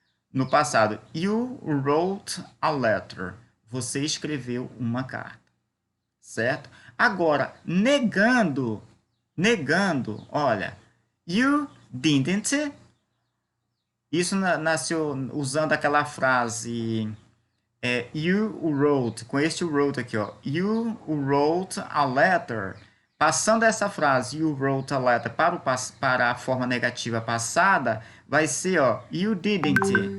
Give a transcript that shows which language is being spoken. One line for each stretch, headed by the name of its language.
Portuguese: No passado,
English: you wrote a letter.
Portuguese: Você escreveu uma carta. Certo? Agora, negando, olha,
English: you didn't.
Portuguese: Isso nasceu usando aquela frase
English: you wrote,
Portuguese: com este wrote aqui, ó.
English: You wrote a letter.
Portuguese: Passando essa frase,
English: you wrote a letter,
Portuguese: para a forma negativa passada, vai ser, ó,
English: you didn't.